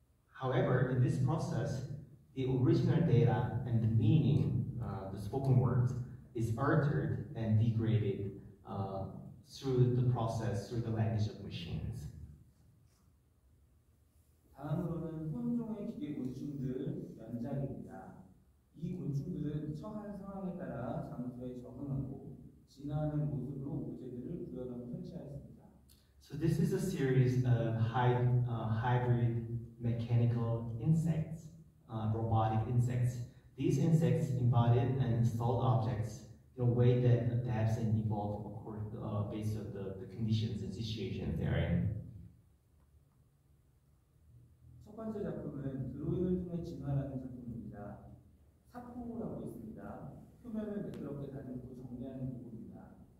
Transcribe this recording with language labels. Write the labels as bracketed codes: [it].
[en] However, in this process, the original data and the meaning, the spoken words, is altered and degraded through the process, through the language of machines. [ko] 다음으로는 혼종의 기계 곤충들 연작입니다. 이 곤충들은 처한 상황에 따라 장소에 적응하고 진화하는 모습으로 오브제들을 구현하고 설치하였습니다. [en] So this is a series of hybrid mechanical insects, robotic insects. These insects embodied and installed objects in a way that adapts and evolves based on the conditions and situations they are in. [ko] 첫 번째 작품은 드로잉을 통해 진화라는 작품입니다. 사포라고 있습니다. 표면을 매끄럽게 다듬고 정리하는 부분입니다.